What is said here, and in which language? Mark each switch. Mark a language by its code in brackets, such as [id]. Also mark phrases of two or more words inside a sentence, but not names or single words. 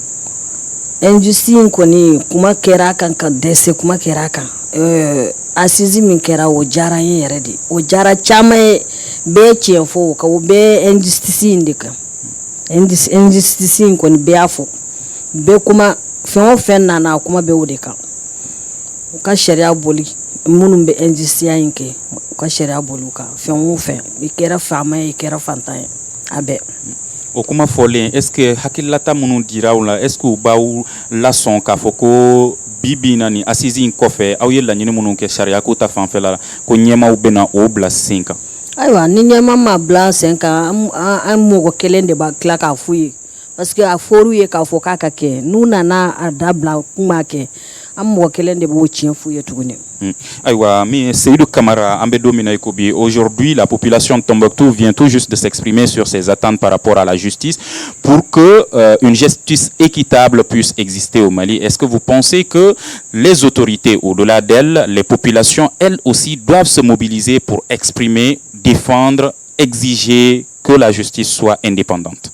[bm] Injustice koni kuma kɛra kan ka dɛsɛ kuma kɛra kan assise min kɛra o diyara n ye yɛrɛ de o diyara caman ye bɛɛ tiɲɛ fɔ ka o bɛɛ injustice in de kan injustice in kɔni bɛɛ y'a fɔ bɛɛ kuma fɛn o fɛn nana a kuma bɛ o de kan u ka sariya boli minnu bɛ injustice in kɛ u ka sariya boli u kan fɛn o fɛn i kɛra faama ye i kɛra fantan ye a bɛɛ. O kuma fɔlen [fr] est-ce que [bm] hakililata minnu dira u la [fr] est-ce que [bm] u b'aw lasɔn k'a fɔ ko bi na ni assise in kɔfɛ aw ye laɲini minnu kɛ sariya ko ta fanfɛla la ko ɲɛmaaw bɛna o bila sen kan. Ayiwa ni ɲɛmaa ma bila sen kan an mɔgɔ kelen de b'a tila k'a f'u ye parce que a fɔr'u ye k'a fɔ k'a ka kɛ n'u nana a dabila kun b'a kɛ an mɔgɔ kelen de b'o tiɲɛ f'u ye tuguni. [fr] Aïwa, mais Seydou Kamara, aujourd'hui la population de Tombouctou vient tout juste de s'exprimer sur ses attentes par rapport à la justice pour que une justice équitable puisse exister au Mali. Est-ce que vous pensez que les autorités, au-delà d'elles, les populations, elles aussi, doivent se mobiliser pour exprimer, défendre, exiger que la justice soit indépendante?